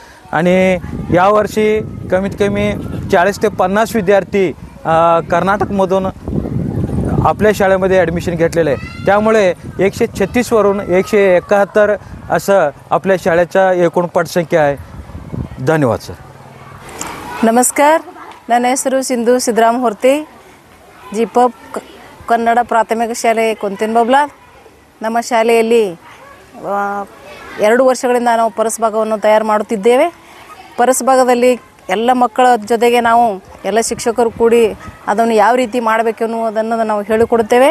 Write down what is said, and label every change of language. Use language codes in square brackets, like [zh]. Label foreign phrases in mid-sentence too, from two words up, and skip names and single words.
[mr] आणि यावर्षी कमीत कमी 40 ते 50 विद्यार्थी कर्नाटकमधून आपल्या शाळेमध्ये ॲडमिशन घेतलेलं आहे. त्यामुळे 136वरून 171 असं आपल्या शाळेचा एकूण पटसंख्या आहे. धन्यवाद सर. [kn] ನಮಸ್ಕಾರ. ನನ್ನ ಹೆಸರು ಸಿಂಧು ಸಿದ್ದರಾಮ್ ಹೊರ್ತಿ, ಜಿಪಪ್ ಕನ್ನಡ ಪ್ರಾಥಮಿಕ ಶಾಲೆ ಕೊಂತಿನಬೊಬ್ಲಾದ್. ನಮ್ಮ ಶಾಲೆಯಲ್ಲಿ 2 ವರ್ಷಗಳಿಂದ ನಾವು ಪರಸಭಾಗವನ್ನು ತಯಾರು ಮಾಡುತ್ತಿದ್ದೇವೆ. ಪರಸಭಾಗದಲ್ಲಿ ಎಲ್ಲ ಮಕ್ಕಳ ಜೊತೆಗೆ ನಾವು ಎಲ್ಲ ಶಿಕ್ಷಕರು ಕೂಡಿ ಅದನ್ನು ಯಾವ ರೀತಿ ಮಾಡಬೇಕೆನ್ನುವುದನ್ನು ನಾವು ಹೇಳಿಕೊಡುತ್ತೇವೆ.